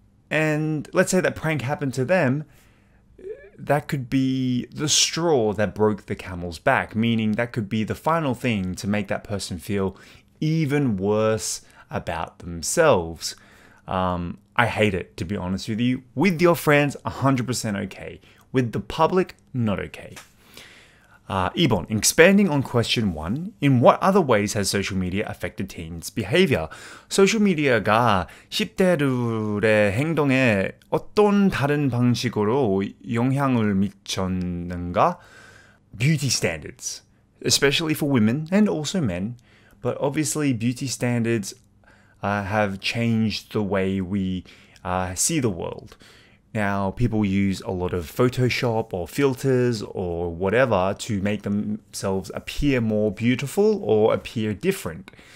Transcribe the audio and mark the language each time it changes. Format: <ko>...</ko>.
<en>And let's say that prank happened to them, that could be the straw that broke the camel's back, meaning that could be the final thing to make that person feel even worse about themselves. I hate it, to be honest with you. With your friends, 100% okay. With the public, not okay. 2번, expanding on question 1, in what other ways has social media affected teens' behavior?</en> <ko>소셜미디어가 10대들의 행동에 어떤 다른 방식으로 영향을 미쳤는가?</ko> <en>Beauty standards, especially for women and also men. But obviously beauty standards have changed the way we see the world. Now, people use a lot of Photoshop or filters or whatever to make themselves appear more beautiful or appear different.</en>